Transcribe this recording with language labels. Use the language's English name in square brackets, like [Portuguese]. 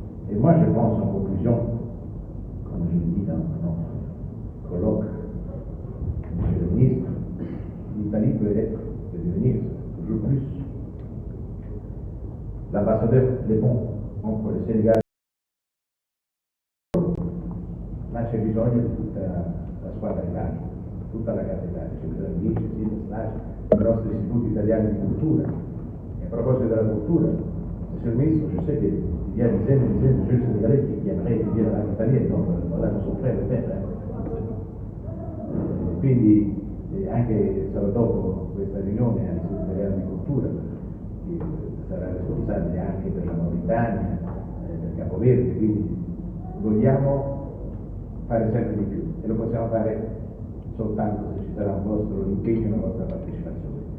[French] Et moi, je pense en conclusion, comme je l'ai dit dans notre colloque, Monsieur le ministre, l'Italie peut devenir toujours plus l'ambassadeur des ponts entre le Sénégal. [Italian] Là c'è bisogno di tutta la squadra Italia, tutta la Casa Italia, c'è bisogno di i nostri istituti italiani di cultura. E a proposito della cultura, [French] Monsieur le ministre, je sais qu'il y a des dizaines et des dizaines de jeunes sénégalais qui aimeraient étudier la langue italienne, donc voilà, nous sommes prêts à le faire. [Italian] Quindi anche solo dopo questa riunione all'Istituto Italiano di Cultura, che sarà responsabile anche per la Mauritania, per Capoverde, quindi vogliamo fare sempre di più e lo possiamo fare soltanto se ci sarà un vostro impegno e una vostra partecipazione.